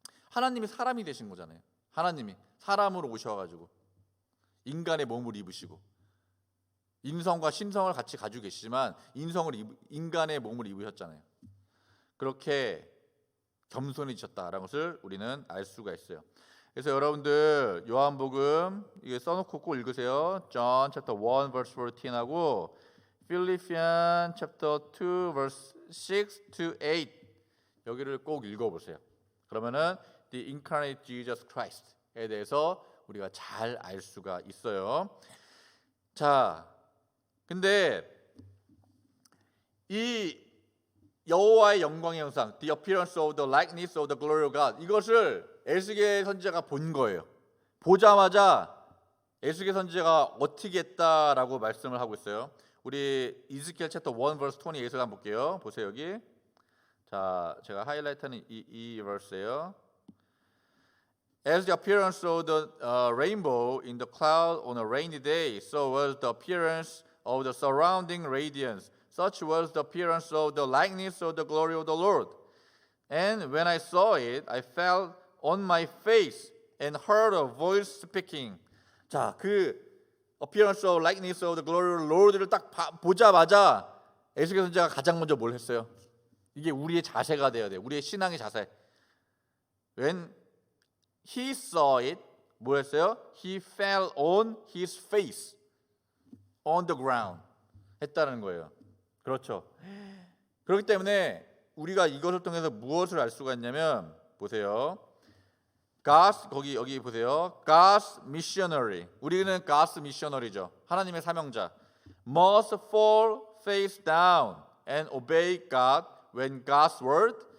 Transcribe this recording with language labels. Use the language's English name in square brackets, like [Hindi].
[Korean] 하나님이 사람이 되신 거잖아요. 하나님이 사람으로 오셔가지고 인간의 몸을 입으시고 인성과 신성을 같이 가지고 계시지만 인간의 몸을 입으셨잖아요. 그렇게 겸손해지셨다라는 것을 우리는 알 수가 있어요. 그래서 여러분들 요한복음 이게 써놓고 꼭 읽으세요. [English] John chapter 1 verse 14하고 Philippians chapter 2 verse 6 to 8 [Korean] 여기를 꼭 읽어보세요. 그러면은 [English] the incarnate Jesus Christ [Korean] 에 대해서 우리가 잘 알 수가 있어요. 자, 근데 이 여호와의 영광의 형상, [English] the appearance of the likeness of the glory of God, [Korean] 이것을 에스겔 선지자가 본 거예요. 보자마자 에스겔 선지자가 어떻게 했다라고 말씀을 하고 있어요. 우리 이스겔 챕터 1 verse 28을 한번 볼게요. 보세요 여기. 자, 제가 하이라이트하는 이 verse예요. [English] As the appearance of the rainbow in the cloud on a rainy day, so was the appearance of the surrounding radiance. Such was the appearance of the likeness of the glory of the Lord. And when I saw it, I fell on my face and heard a voice speaking. [Korean] 자, 그 [English] appearance of likeness of the glory of the Lord [Korean] 를 딱 보자마자 에스겔 선지자가 가장 먼저 뭘 했어요? 이게 우리의 자세가 돼야 돼요. 우리의 신앙의 자세. [English] When he saw it, [Korean] 뭐였어요? [English] He fell on his face, on the ground. [Korean] 했다는 거예요. 그렇죠. 그렇기 때문에 우리가 이것을 통해서 무엇을 알 수가 있냐면 보세요. [English] God's [Korean] 여기 보세요. [English] God's missionary. [Korean] 우리는 God's missionary죠. 하나님의 사명자. [English] Must fall face down and obey God when God's word.